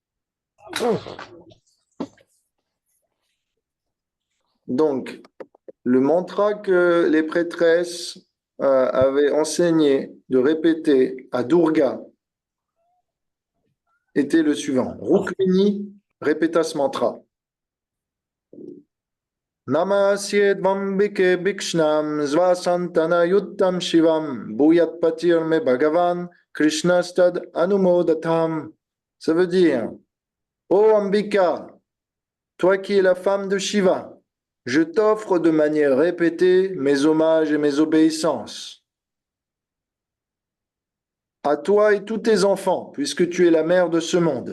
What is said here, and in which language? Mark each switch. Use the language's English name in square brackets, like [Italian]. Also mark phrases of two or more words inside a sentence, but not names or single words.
[French] Donc, le mantra que les prêtresses avaient enseigné de répéter à Durga était le suivant. Rukmini répéta ce mantra. [Sanskrit] नमस्ये त्वाम्बिके ऽभीक्ष्णं स्वसन्तान युतां शिवां भूयात् पतिर् मे भगवान् कृष्णस् तद् अनुमोदताम्. [French] Ça veut dire, ô Ambika, toi qui es la femme de Shiva, je t'offre de manière répétée mes hommages et mes obéissances. À toi et tous tes enfants, puisque tu es la mère de ce monde.